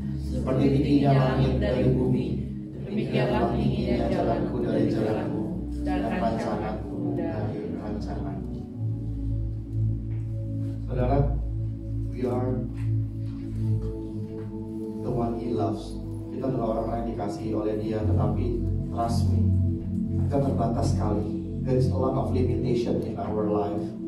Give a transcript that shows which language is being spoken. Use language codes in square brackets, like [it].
[id] Seperti tingginya langit dari bumi, demikianlah tingginya jalanku dari jalanmu, dan rancanganku dari rancanganmu. [en] Saudara, we are the one He loves. [id] Kita adalah orang-orang yang dikasihi oleh Dia, tetapi [en] trust me, [id] kita terbatas sekali. [en] There is a lot of limitation in our life.